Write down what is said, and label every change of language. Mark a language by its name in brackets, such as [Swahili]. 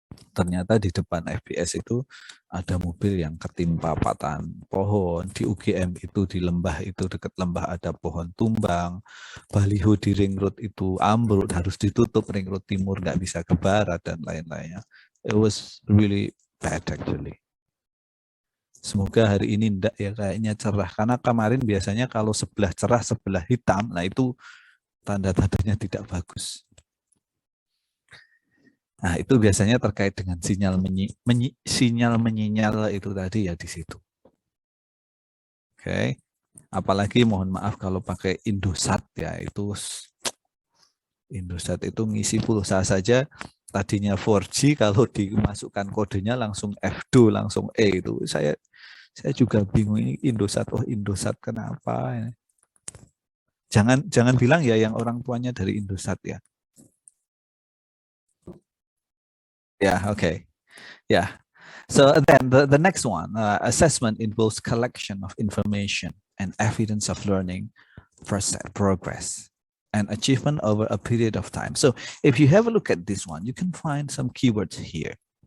[Indonesian] Ternyata di depan FBS itu ada mobil yang ketimpa patahan pohon. Di UGM itu di lembah itu dekat lembah ada pohon tumbang. Baliho di ring road itu ambruk, harus ditutup, ring road timur nggak bisa ke barat dan lain-lainnya. [English] It was really bad actually. [Indonesian] Semoga hari ini enggak ya, kayaknya cerah. Karena kemarin biasanya kalau sebelah cerah sebelah hitam, nah itu tanda-tandanya tidak bagus. Nah, itu biasanya terkait dengan sinyal menyinyal itu tadi ya di situ. Oke. Apalagi mohon maaf kalau pakai Indosat ya, itu Indosat itu ngisi pulsa saja tadinya 4G, kalau dimasukkan kodenya langsung F2 langsung E itu. Saya juga bingung ini Indosat, oh Indosat kenapa? Jangan bilang ya yang orang tuanya dari Indosat ya. [English] Yeah, okay. Yeah. So then the next one, assessment involves collection of information and evidence of learning progress and achievement over a period of time. So if you have a look at this one, you can find some keywords here.